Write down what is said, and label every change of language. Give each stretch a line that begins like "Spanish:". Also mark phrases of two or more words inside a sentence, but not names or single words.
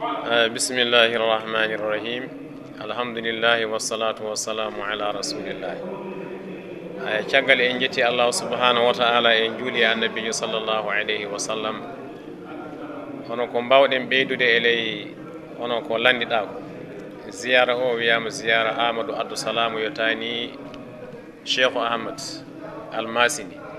Arabic: بسم الله الرحمن الرحيم. الحمد لله والصلاة والسلام على رسول الله.
Fula: Caggal en jetti Allah
Arabic: سبحانه وتعالى
Fula: en juuli annabijo
Arabic: صلى الله عليه وسلم.
Fula: Hono ko mbawɗen ɓeydude e ley hono ko landiɗa ko ziyara o wiyama ziyara Amadou Abdou Salam yotani Cheikh Ahmad Almasini.